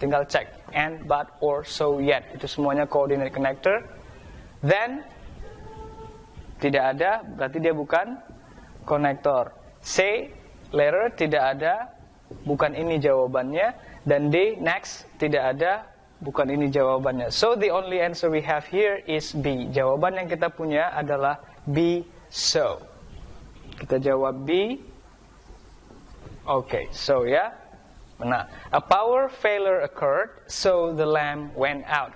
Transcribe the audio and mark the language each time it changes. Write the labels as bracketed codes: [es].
[id] Tinggal cek, and, but, or, so, yet. Itu semuanya coordinate connector. Then, tidak ada, berarti dia bukan konektor. C, later, tidak ada, bukan ini jawabannya. Dan D, next, tidak ada, bukan ini jawabannya. [en] So the only answer we have here is B. [id] Jawaban yang kita punya adalah B, so. Kita jawab B. Okay, so ya. [en] Nah, a power failure occurred, so the lamp went out.